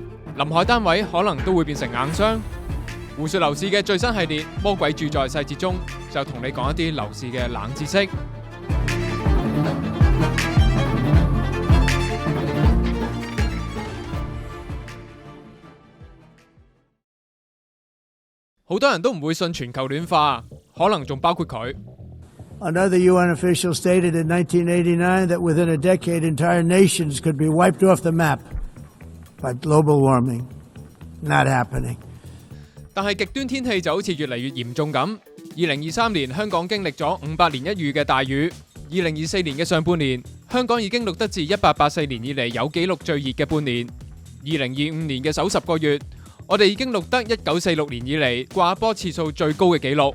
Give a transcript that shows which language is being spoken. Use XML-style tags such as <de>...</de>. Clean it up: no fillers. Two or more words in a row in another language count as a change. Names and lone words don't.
<yue>臨海單位可能都會變成硬傷。胡說樓市嘅最新系列《魔鬼住在細節中》，就同你講一啲樓市嘅冷知識。好多人都唔會信全球暖化，可能仲包括佢。</yue> <en>Another UN official stated in 1989 that within a decade, entire nations could be wiped off the map by global warming. Not happening.</en> <yue>但係極端天氣就好似越嚟越嚴重咁。2023年香港經歷咗500年一遇嘅大雨，2024年嘅上半年，香港已經錄得自1884年以嚟有紀錄最熱嘅半年。2025年嘅首10個月，我哋已經錄得1946年以嚟掛波次數最高嘅紀錄。</yue>